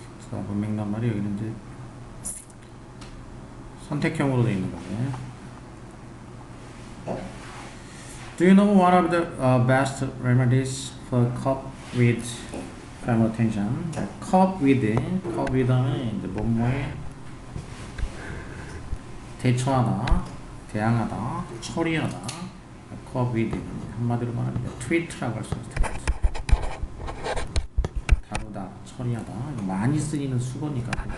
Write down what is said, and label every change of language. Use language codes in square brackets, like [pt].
[ko] 자, 문맥낱말이 여기는 이제 선택형으로 되어 있는 거고요. [en] Do you know one of the best remedies for cope with family tension? [ko] cope with는 이제 뭐뭐에 대처하다, 대항하다, 처리하다. cope with 한마디로 말하면 treat라고 할 수 있어요. 다루다, 처리하다. 많이 쓰이는 수거니까.